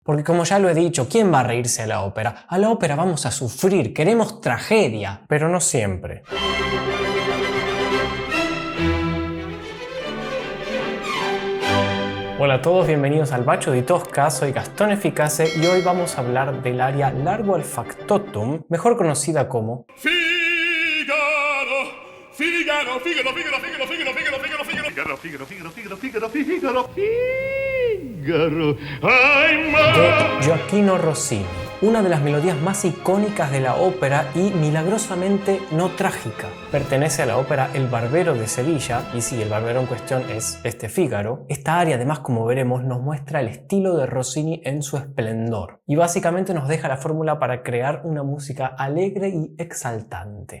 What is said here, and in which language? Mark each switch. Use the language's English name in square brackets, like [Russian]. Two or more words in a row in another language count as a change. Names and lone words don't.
[Spanish] Porque como ya lo he dicho, ¿quién va a reírse a la ópera? A la ópera vamos a sufrir, queremos tragedia, pero no siempre. Hola a todos, bienvenidos al Bacio di Tosca, soy Gastón Eficace y hoy vamos a hablar del aria Largo al factotum, mejor conocida como Figaro, Figaro, Figaro, Figaro, Figaro, Figaro, Figaro, Figaro, Figaro, Figaro, Figaro, Figaro, Figaro, Figaro, Figaro, de Gioachino Rossini, una de las melodías más icónicas de la ópera y milagrosamente no trágica. Pertenece a la ópera El Barbero de Sevilla, y sí, el barbero en cuestión es este Fígaro. Esta aria, además, como veremos, nos muestra el estilo de Rossini en su esplendor, y básicamente nos deja la fórmula para crear una música alegre y exaltante.